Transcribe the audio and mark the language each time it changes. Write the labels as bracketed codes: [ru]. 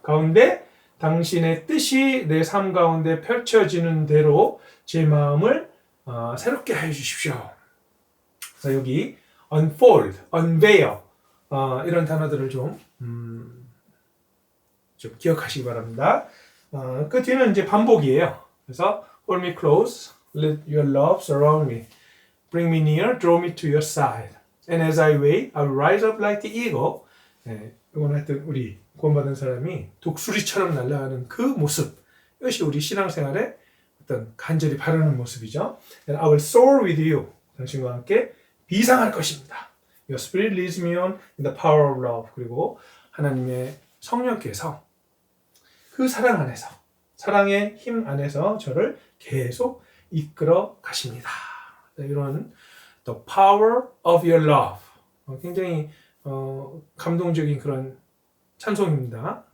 [ko] 가운데 당신의 뜻이 내 삶 가운데 펼쳐지는 대로 제 마음을 새롭게 해주십시오. 그래서 여기 unfold, unveil 이런 단어들을 좀 기억하시기 바랍니다. 그 뒤는 이제 반복이에요. 그래서 [en] hold me close, let your love surround me, bring me near, draw me to your side. And as I wait, I will rise up like the eagle. [ko] 네, 이건 하여튼 우리 구원받은 사람이 독수리처럼 날아가는 그 모습. 이것이 우리 신앙생활의 어떤 간절히 바라는 모습이죠. [en] And I will soar with you. [ko] 당신과 함께 비상할 것입니다. [en] Your spirit leads me on in the power of love. [ko] 그리고 하나님의 성령께서 그 사랑 안에서, 사랑의 힘 안에서 저를 계속 이끌어 가십니다. 이런 [en] The power of your love. [ko] 굉장히 감동적인 그런 찬송입니다.